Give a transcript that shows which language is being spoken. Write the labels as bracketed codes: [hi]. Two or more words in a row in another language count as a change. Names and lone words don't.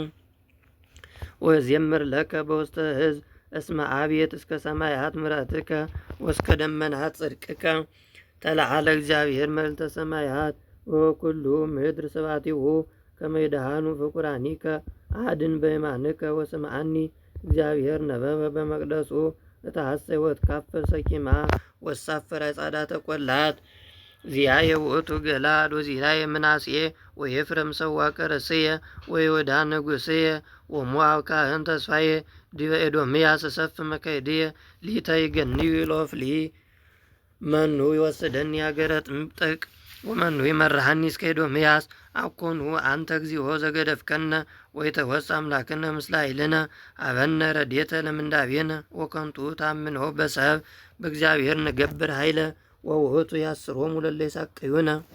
[gez] ወዘምር ለከ በውስተ ሕዝብ እስመ አብየት እስከ ሰማያት ምሕረትከ ወእስከ ደመናት ጽድቅከ ተለዓለ እግዚአብሔር መልዕልተ ሰማያት ወኩሉ ምድር ስብሐቲሁ ከመ ይድኃኑ ፍቁራኒከ አድን በየማንከ ወስምዓኒ እግዚአብሔር ነበበ በመቅደሱ እተሐሰይ ወትካፈል ሰኪማ ወሳፈር አጻዳተ ቈላት ዚአየ ውእቱ ገላድ ወዚአየ ምናስየ ወኤፍሬም ሰዋቀ ርእስየ ወይሁዳ ንጉሥየ ወሞዓብ ካህን ተስፋየ ዲበ ኤዶምያስ እሰፍ መካይድየ ሊተ ይገንዩ ኢሎፍሊ መኑ ይወስደኒ ሀገረ ጥምጥቅ ወመኑ ይመርሐኒ እስከ ኤዶምያስ አኮኑ አንተ እግዚኦ ዘገደፍከነ ወይተወፅ አምላክነ ምስለ ኃይልነ አበነ ረድኤተ ለምንዳቤነ ወከንቱ ታምኖ በሰብ በእግዚአብሔር ንገብር ኃይለ ወውእቱ ያስሮሙ ለለ ይሳቅዩነ